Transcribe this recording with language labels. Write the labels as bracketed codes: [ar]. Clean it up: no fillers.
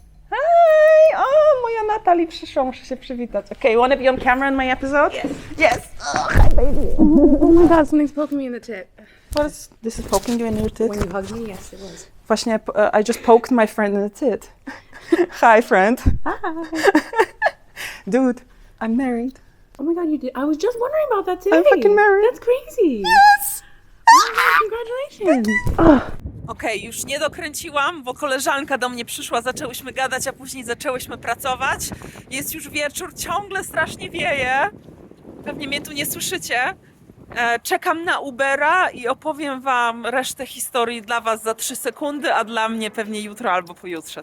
[pl] Hi! O, moja Natalie przyszła, muszę się przywitać. [en] Okay, you wanna be on camera in my episode? Yes. Yes! Oh, hi baby! Oh my god, something's poking me in the tit. This is poking you in your tit? When you hugged me, yes, it was. Właśnie, I just poked my friend in the tit. Hi, friend. Hi. Dude, I'm married. Oh my god, you did. I was just wondering about that today. I'm fucking married. That's crazy. Yes! Congratulations. [pl] Okej, już nie dokręciłam, bo koleżanka do mnie przyszła, zaczęłyśmy gadać, a później zaczęłyśmy pracować. Jest już wieczór, ciągle strasznie wieje. Pewnie mnie tu nie słyszycie. Czekam na Ubera i opowiem Wam resztę historii dla Was za 3 sekundy, a dla mnie pewnie jutro albo pojutrze.